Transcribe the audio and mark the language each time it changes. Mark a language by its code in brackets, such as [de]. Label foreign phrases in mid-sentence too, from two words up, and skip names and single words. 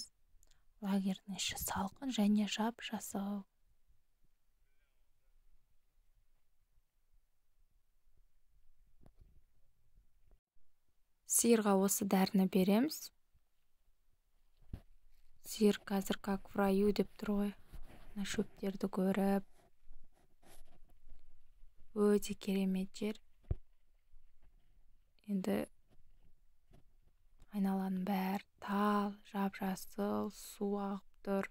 [kk] Лагердің іші салқын және жап-жасыл. Сиырға осы дәріні береміз. Сиыр қазір [ru] как в раю [kk] деп тұр ғой. Шөптерді көріп. Өте керемет жер. Енді айналаның бәрі тал, жап-жасыл, су ағып тұр.